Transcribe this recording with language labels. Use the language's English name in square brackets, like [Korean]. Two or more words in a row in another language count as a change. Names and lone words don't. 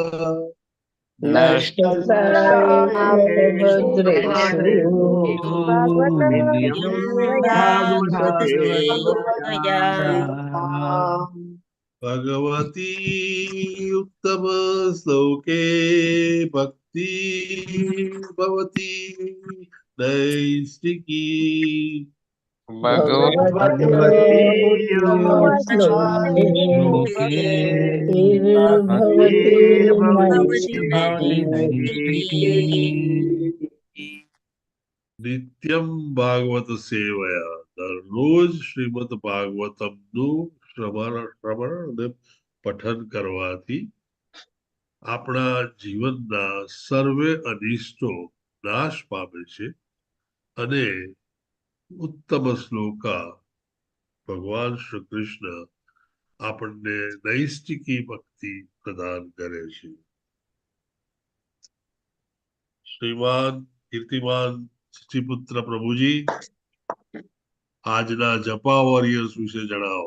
[Sanskrit] भगवती उत्तम श्लोके भक्ति भवती नैष्टिकी श्लोके भवति नैष्टिकी નિત્યમ ભાગવત સેવયા [Gujarati] દરરોજ શ્રીમદ ભાગવતમનું શ્રવણ અને પઠન કરવાથી આપણા જીવનના સર્વે અનિષ્ટો નાશ પામે છે અને ઉત્તમ શ્લોકા ભગવાન શ્રી કૃષ્ણ આપણને નૈષ્ટિકી ભક્તિ પ્રદાન કરે છે શ્રીમાન કીર્તિમાન શિષ્યપુત્ર પ્રભુજી આજના જપા વોરિયર્સ વિશે જણાવો